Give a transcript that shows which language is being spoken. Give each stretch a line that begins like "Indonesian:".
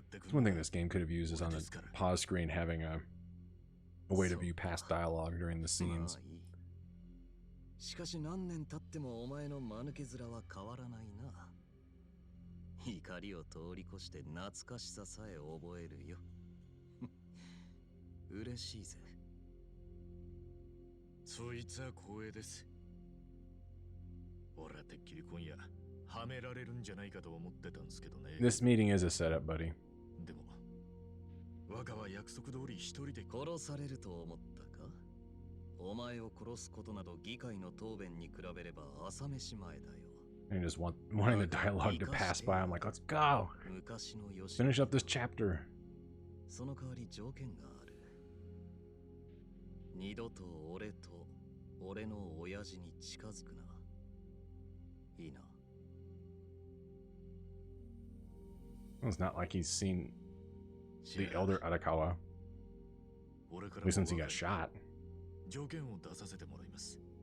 English: One thing this game could have used is on the pause screen having a way to view past dialogue during the scenes.
Japanese: しかし何年経ってもお前の間抜け面は変わらないな。怒りを通り越して懐かしささえ覚えるよ。嬉しいぜ。そいつは光栄です。俺はてっきり今夜はめられるんじゃないかと思ってたんですけどね。
English: This meeting is a setup, buddy.
Japanese: でも、若は約束通り一人で殺されると思ったか？お前を殺すことなど議会の答弁に比べれば朝飯前だよ。
English: I just wanting the dialogue to pass by. I'm like, let's go. Finish up this chapter.
Japanese: その代わり条件がある。二度と俺と俺の親父に近づくな。いいな。
English: It's not like he's seen the elder Arakawa. At least since he got shot.
Japanese: 条件を出させてもらいます。